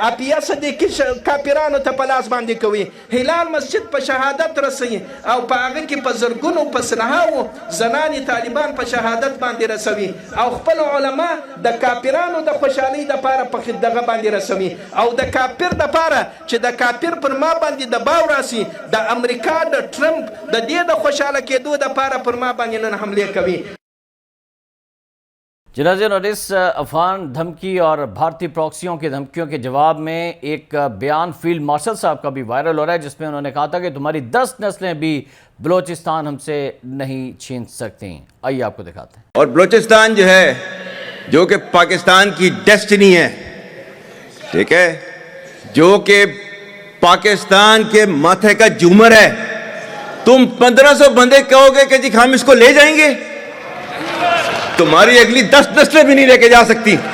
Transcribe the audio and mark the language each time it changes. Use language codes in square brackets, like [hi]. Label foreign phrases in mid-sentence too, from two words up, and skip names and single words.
[ps] اپیا صدیقي کافرانو ته په لاس باندې کوي، هلال مسجد په شهادت رسوي، او په هغه کې په زرګونو په سلهاوو زنانې طالبان په شهادت باندې رسوي، او خپل علما د کافرانو د خوشحالۍ دپاره په دغه باندې رسوي، او د کافر دپاره چې د کافر پر ما باندې دباو راسي، د امریکا د ټرمپ د دې د خوشحاله کېدو دپاره پر ما باندې نن حملې کوي. [ur] جنازین اور اس افغان دھمکی اور بھارتی پراکسیوں کی دھمکیوں کے جواب میں ایک بیان فیلڈ مارشل صاحب کا بھی وائرل ہو رہا ہے، جس میں انہوں نے کہا تھا کہ تمہاری 10 نسلیں بھی بلوچستان ہم سے نہیں چھین سکتی۔ آئیے آپ کو دکھاتے ہیں۔ اور بلوچستان جو ہے، جو کہ پاکستان کی ڈیسٹنی ہے، ٹھیک ہے، جو کہ پاکستان کے ماتھے کا جومر ہے، تم 1500 بندے کہو گے کہ جی ہم اس کو لے جائیں گے، تمہاری اگلی 10 نسلیں بھی نہیں لے کے جا سکتی۔